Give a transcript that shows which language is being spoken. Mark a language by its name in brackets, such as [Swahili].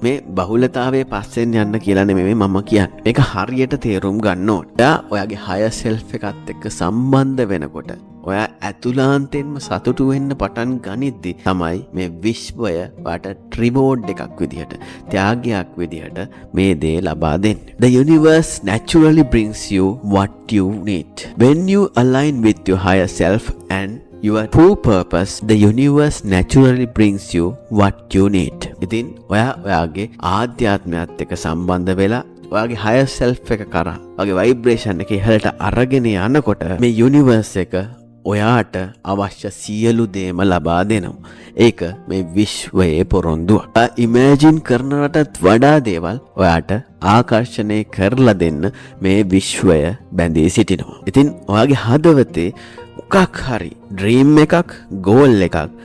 [Sinhala] මේ බහුලතාවයේ පස්සෙන් යන්න කියලා නෙමෙයි මම කියන්නේ. මේක හරියට තේරුම් ගන්න ඕනේ. ඔයා ඔයාගේ higher self එකත් එක්ක සම්බන්ධ වෙනකොට ඔයා ඇතුළාන්තයෙන්ම සතුටු වෙන්න පටන් ගනිද්දි තමයි මේ විශ්වය ඔයාට රිවෝඩ් එකක් විදිහට, ත්‍යාගයක් විදිහට මේ දේ ලබා දෙන්නේ. [English] The universe naturally brings you what you need. When you align with your higher self and your true purpose, the universe naturally brings you what you need. [Sinhala] ඉතින් ඔයාගේ ආධ්‍යාත්මයත් එක්ක සම්බන්ධ වෙලා ඔයාගේ higher self එක කරා ඔයාගේ vibration එක ඉහළට අරගෙන යනකොට මේ universe එක ඔයාට අවශ්‍ය සියලු දේම ලබා දෙනවා. ඒක මේ විශ්වයේ පොරොන්දුව. ඉමේජින් කරනවටත් වඩා දේවල් ඔයාට ආකර්ෂණය කරලා දෙන්න මේ විශ්වය බැඳී සිටිනවා. ඉතින් ඔයාගේ හදවතේ මොකක් හරි ඩ්‍රීම් එකක්, ගෝල් එකක්